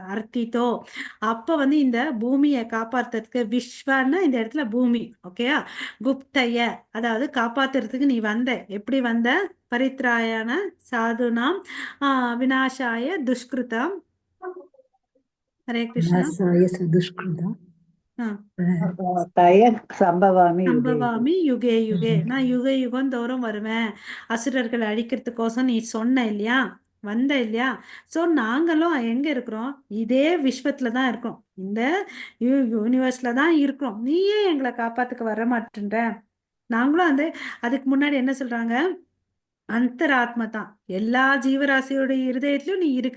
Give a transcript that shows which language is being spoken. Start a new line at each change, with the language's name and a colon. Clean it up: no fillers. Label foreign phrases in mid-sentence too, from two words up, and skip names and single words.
Tamil: அர்த்தித்தோ, அப்ப வந்து இந்த பூமியை காப்பாத்துறதுக்கு, விஸ்வன்னா இந்த இடத்துல பூமி. ஓகேயா. குப்தைய, அதாவது காப்பாத்துறதுக்கு நீ வந்த. எப்படி வந்த,
Sanskrit: परित्राणाय साधूनाम् विनाशाय दुष्कृतम्. हरे कृष्णा. विनाशाय चदुष्कृतम् सम्भवामि युगे युगे.
Tamil: நான் யுக யுகம் தோறும் வருவேன் அசுரர்களை அழிக்கிறதுக்கோசம் நீ சொன்ன இல்லையா, வந்த இல்லையா. சோ நாங்களும் எங்க இருக்கிறோம், இதே விஸ்வத்துல தான் இருக்கோம், இந்த யூனிவர்ஸ்ல தான் இருக்கிறோம். நீ ஏன் எங்களை காப்பாத்துக்க வர மாட்டேன்ற. நாங்களும் வந்து அதுக்கு முன்னாடி என்ன சொல்றாங்க, அந்தராத்மா தான் எல்லா ஜீவராசியோட இருதயத்திலும் நீ இருக்கிற.